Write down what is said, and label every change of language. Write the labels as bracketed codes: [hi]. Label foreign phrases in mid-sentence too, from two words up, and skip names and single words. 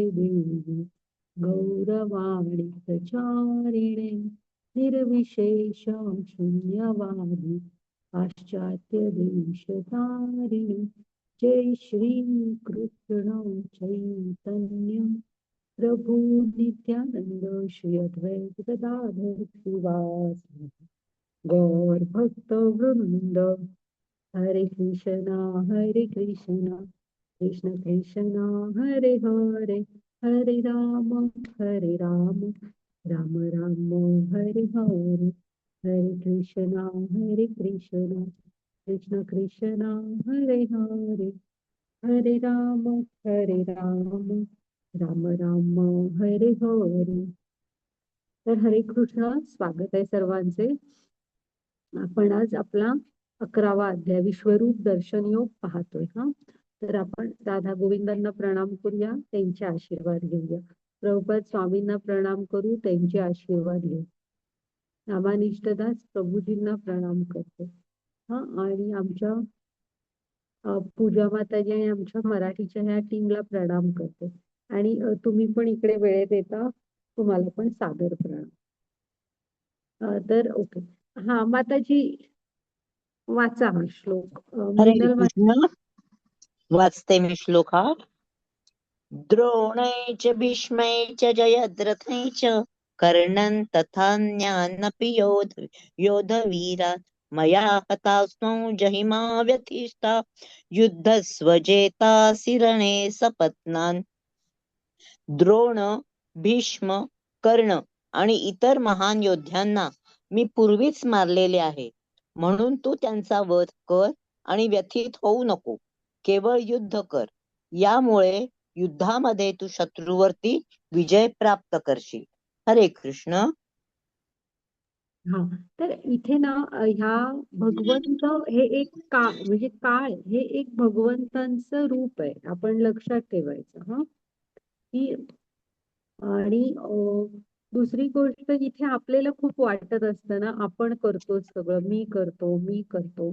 [sa] देवी गौरवाणी प्रचारिणे निर्विशेष शून्यवादी पाश्चात्य देशतारिणे जय श्री कृष्ण चैतन्य प्रभु नित्यानंद श्री अद्वैत गदाधर श्रीवास गौर भक्त वृंद हरे कृष्ण कृष्ण कृष्ण हरे हरे हरे राम राम राम हरे हरे हरे कृष्ण कृष्ण कृष्ण हरे हरे हरे राम राम राम हरे हरे। [mr] तर हरे कृष्ण, स्वागत आहे सर्वांचे। आपण आज आपला 11वा अध्याय विश्वरूप दर्शन योग पाहतोय। तर आपण राधा गोविंदांना प्रणाम करूया, त्यांचे आशीर्वाद घेऊया। प्रभुपाद स्वामींना प्रणाम करू, त्यांचे आशीर्वाद घेऊ। नामानिष्ठदास प्रभूजींना प्रणाम करतो। आणि आमच्या पूजा माताजी आणि आमच्या मराठीच्या ह्या टीमला प्रणाम करते। आणि तुम्ही पण इकडे वेळेत येता, तुम्हाला पण सादर प्रणाम। तर ओके, माताजी वाचा हा श्लोक। हरे मीनल कृष्ण। वाचते मी श्लोक हा। [sa] द्रोणै च भीष्मै च जयद्रथै च कर्णन् तथान्यानपि योधवीरात् मया हतास्मौ जहिमा व्यथिष्ठा युद्धस्वजेतासि रणे सपत्नान्। [mr] द्रोण, भीष्म, कर्ण आणि इतर महान योद्ध्यांना मी पूर्वीच मारलेले आहे, म्हणून तू त्यांचा वध कर आणि व्यथित होऊ नको, केवळ युद्ध कर। यामुळे युद्धामध्ये तू शत्रूवरती विजय प्राप्त करशील। हरे कृष्ण। तर इथे ना ह्या भगवंत हे एक म्हणजे काळ हे एक भगवंतांचं रूप आहे, आपण लक्षात ठेवायचं। की आणि दुसरी गोष्ट, इथे आपल्याला खूप वाटत असतं ना, आपण करतो सगळं, मी करतो।